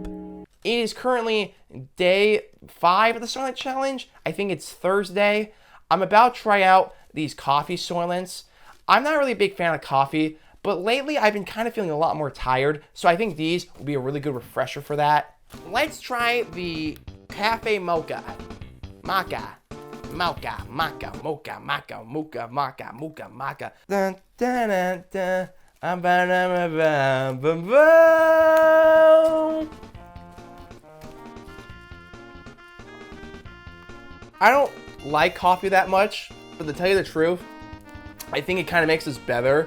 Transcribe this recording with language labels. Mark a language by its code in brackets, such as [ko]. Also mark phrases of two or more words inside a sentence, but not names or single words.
[en] It is currently day 5 of the Soylent Challenge. I think it's Thursday. I'm about to try out these coffee Soylents. I'm not really a big fan of coffee, but lately I've been kind of feeling a lot more tired, so I think these will be a really good refresher for that. Let's try the Cafe Mocha. Maca. Mocha, maca, mocha, maca, mocha, maca, mocha, maca. Dun, dun, dun, dun. I don't like coffee that much, but to tell you the truth, I think it kind of makes this better.